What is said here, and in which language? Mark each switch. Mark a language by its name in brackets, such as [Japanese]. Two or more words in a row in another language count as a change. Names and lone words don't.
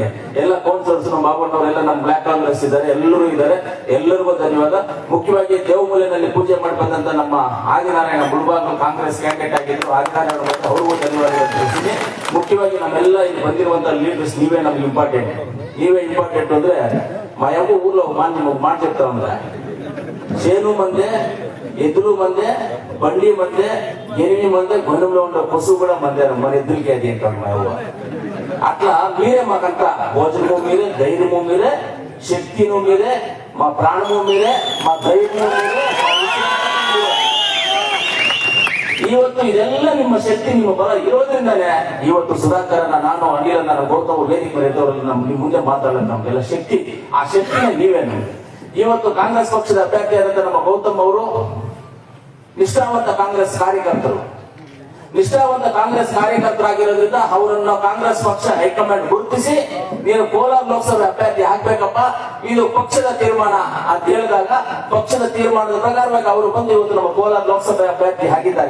[Kannada] ಎಲ್ಲ ಕೌನ್ಸಿಲರ್ಸ್ ನಮ್ಮ ಬಾಬಣ್ಣವರೆಲ್ಲ ನಮ್ಮ ಬ್ಲಾಕ್ ಕಾಂಗ್ರೆಸ್ ಇದ್ದಾರೆ, ಎಲ್ಲರೂ ಇದ್ದಾರೆ. ಎಲ್ಲರಿಗೂ ಧನ್ಯವಾದ. ಮುಖ್ಯವಾಗಿ ದೇವಮೂಲೆನಲ್ಲಿ ಪೂಜೆ ಮಾಡಿ ಬಂದಂತ ನಮ್ಮ ಆದಿನಾರಾಯಣ ಮುಳಬಾಗಿಲು ಕಾಂಗ್ರೆಸ್ ಕ್ಯಾಂಡಿಡೇಟ್ ಆಗಿದ್ರು, ಆದಿನಾರಾಯಣ ಅವ್ರಿಗೂ ಧನ್ಯವಾದ ತಿಳಿಸ್ತೀನಿ. ಮುಖ್ಯವಾಗಿ ನಮ್ಮೆಲ್ಲ ಇಲ್ಲಿ ಬಂದಿರುವಂತ ಲೀಡರ್ಸ್ ನೀವೇ ನಮ್ಗೆ ಇಂಪಾರ್ಟೆಂಟ್. ನೀವೇ ಇಂಪಾರ್ಟೆಂಟ್ ಅಂದ್ರೆ [Telugu] మా యొక్క ఊర్లో మాట చెప్తా ఉందా, చేను మందే, ఎద్దులు మందే, బండి మందే, 8 మందే, గొండంలో ఉండే పశువు కూడా మందే, మన ఎద్దులకి అది అంటారు మా ఊరు. అట్లా మీరే మాకంతా భోజనము మీరే, ధైర్యము మీరే, శక్తిను మీరే, మా ప్రాణము మీరే, మా ధైర్యము మీరే. [Kannada] ಇವತ್ತು ಇದೆಲ್ಲ ನಿಮ್ಮ ಶಕ್ತಿ, ನಿಮ್ಮ ಬಲ ಇರೋದ್ರಿಂದಾನೆ ಇವತ್ತು ಸುಧಾಕರನ್ನ ನಾನು ಅನಿಲನ್ನ ಗೌತಮ್ ವೇದಿಕೆ ಬರೆದವರಲ್ಲಿ ನಿಮ್ಮ ಮುಂದೆ ಮಾತಾಡೋದು ನಮ್ಗೆಲ್ಲ ಶಕ್ತಿ. ಆ ಶಕ್ತಿನ ನೀವೇ ನಮ್ಗೆ. ಇವತ್ತು ಕಾಂಗ್ರೆಸ್ ಪಕ್ಷದ ಅಭ್ಯರ್ಥಿಯಾದಂತ ನಮ್ಮ ಗೌತಮ್ ಅವರು ನಿಷ್ಠಾವಂತ ಕಾಂಗ್ರೆಸ್ ಕಾರ್ಯಕರ್ತರು, ನಿಷ್ಠಾವಂತ ಕಾಂಗ್ರೆಸ್ ಕಾರ್ಯಕರ್ತರಾಗಿರೋದ್ರಿಂದ ಅವರನ್ನು ಕಾಂಗ್ರೆಸ್ ಪಕ್ಷ ಹೈಕಮಾಂಡ್ ಗುರುತಿಸಿ ನೀನು ಕೋಲಾರ ಲೋಕಸಭೆ ಅಭ್ಯರ್ಥಿ ಹಾಕ್ಬೇಕಪ್ಪ, ಇದು ಪಕ್ಷದ ತೀರ್ಮಾನ ಅಂತ ಹೇಳಿದಾಗ ಪಕ್ಷದ ತೀರ್ಮಾನದ ಪ್ರಕಾರವಾಗಿ ಅವರು ಬಂದು ಇವತ್ತು ನಮ್ಮ ಕೋಲಾರ ಲೋಕಸಭೆ ಅಭ್ಯರ್ಥಿ ಆಗಿದ್ದಾರೆ.